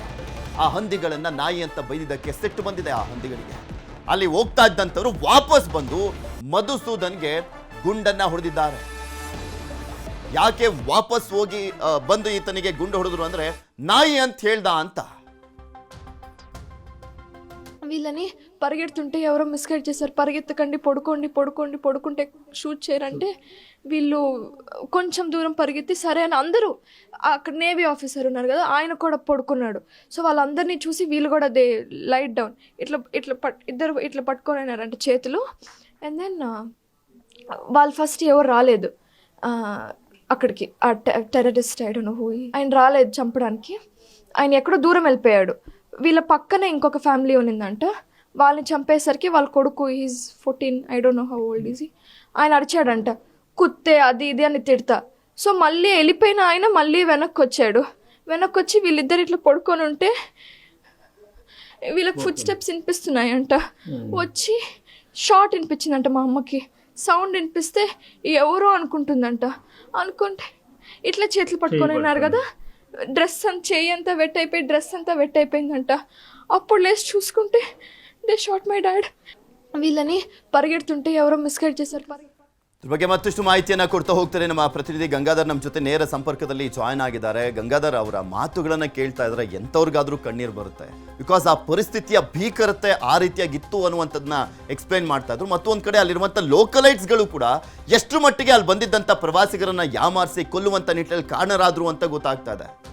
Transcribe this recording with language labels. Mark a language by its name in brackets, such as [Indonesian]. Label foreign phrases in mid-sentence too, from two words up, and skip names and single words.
[Kannada] ಆ ಹಂದಿಗಳನ್ನ ನಾಯಿ ಅಂತ ಬೈದಿದ್ದಕ್ಕೆ ಸಿಟ್ಟು ಬಂದಿದೆ ಆ ಹಂದಿಗಳಿಗೆ. ಅಲ್ಲಿ ಹೋಗ್ತಾ ಇದ್ದಂಥವ್ರು ವಾಪಸ್ ಬಂದು ಮಧುಸೂದನ್ಗೆ ಗುಂಡನ್ನ ಹೊಡೆದಿದ್ದಾರೆ. ಯಾಕೆ ವಾಪಸ್ ಹೋಗಿ ಬಂದು ಈತನಿಗೆ ಗುಂಡು ಹೊಡೆದ್ರು ಅಂದ್ರೆ ನಾಯಿ ಅಂತ ಹೇಳ್ದ ಅಂತ. [Telugu] వీళ్ళని పరిగెడుతుంటే ఎవరో మిస్గైడ్ చేశారు. పరిగెత్తకండి, పడుకుంటే షూట్ చేయరంటే వీళ్ళు కొంచెం దూరం పరిగెత్తి సరే అని అందరూ, అక్కడ నేవీ ఆఫీసర్ ఉన్నారు కదా, ఆయన కూడా పడుకున్నాడు. సో వాళ్ళందరినీ చూసి వీళ్ళు కూడా [English] they lay down, [Telugu] ఇద్దరు ఇట్లా పట్టుకొనినారంటే చేతులు. [English] and then [Telugu] వాళ్ళు ఫస్ట్ ఎవరు రాలేదు అక్కడికి, ఆ టెర్రరిస్ట్ ఆయన రాలేదు చంపడానికి. ఆయన ఎక్కడో దూరం వెళ్ళిపోయాడు. వీళ్ళ పక్కనే ఇంకొక ఫ్యామిలీ ఉన్నిందంట. వాళ్ళని చంపేసరికి వాళ్ళ కొడుకు, [English] is 14, I don't know how old is, [Telugu] ఆయన అరిచాడంట, కుత్తే అది ఇది అని తిడతా. సో మళ్ళీ వెళ్ళిపోయిన ఆయన మళ్ళీ వెనక్కి వచ్చి వీళ్ళిద్దరు ఇట్లా పడుకొని ఉంటే వీళ్ళకి ఫుడ్ స్టెప్స్ వినిపిస్తున్నాయంట. వచ్చి షార్ట్ వినిపించిందంట మా అమ్మకి. సౌండ్ వినిపిస్తే ఎవరో అనుకుంటే ఇట్లా చేతులు పట్టుకొని ఉన్నారు కదా, చెయ్యి అంతా డ్రెస్ అంతా వెట్ అయిపోయిందంట. అప్పుడు లేచి చూసుకుంటే [English] they shot my dad. [Telugu] వీళ్ళని పరిగెడుతుంటే ఎవరో మిస్గైడ్ చేశారు. [Kannada] ಇದ್ರ ಬಗ್ಗೆ ಮತ್ತಷ್ಟು ಮಾಹಿತಿಯನ್ನ ಕೊಡ್ತಾ ಹೋಗ್ತಾರೆ ನಮ್ಮ ಪ್ರತಿನಿಧಿ ಗಂಗಾಧರ್ ನಮ್ಮ ಜೊತೆ ನೇರ ಸಂಪರ್ಕದಲ್ಲಿ ಜಾಯ್ನ್ ಆಗಿದ್ದಾರೆ. ಗಂಗಾಧರ್ ಅವರ ಮಾತುಗಳನ್ನ ಕೇಳ್ತಾ ಇದ್ರೆ ಎಂಥವ್ರಿಗಾದ್ರೂ ಕಣ್ಣೀರು ಬರುತ್ತೆ. ಬಿಕಾಸ್ ಆ ಪರಿಸ್ಥಿತಿಯ ಭೀಕರತೆ ಆ ರೀತಿಯಾಗಿತ್ತು ಅನ್ನುವಂಥದ್ದನ್ನ ಎಕ್ಸ್ಪ್ಲೈನ್ ಮಾಡ್ತಾ ಇದ್ರು. ಮತ್ತೊಂದು ಕಡೆ ಅಲ್ಲಿರುವಂಥ ಲೋಕಲೈಟ್ಸ್ಗಳು ಕೂಡ ಎಷ್ಟು ಮಟ್ಟಿಗೆ ಅಲ್ಲಿ ಬಂದಿದ್ದಂಥ ಪ್ರವಾಸಿಗರನ್ನ ಯಾಮಾರಿಸಿ ಕೊಲ್ಲುವಂಥ ನಿಟ್ಟಿನಲ್ಲಿ ಕಾರಣರಾದ್ರು ಅಂತ ಗೊತ್ತಾಗ್ತಾ ಇದೆ.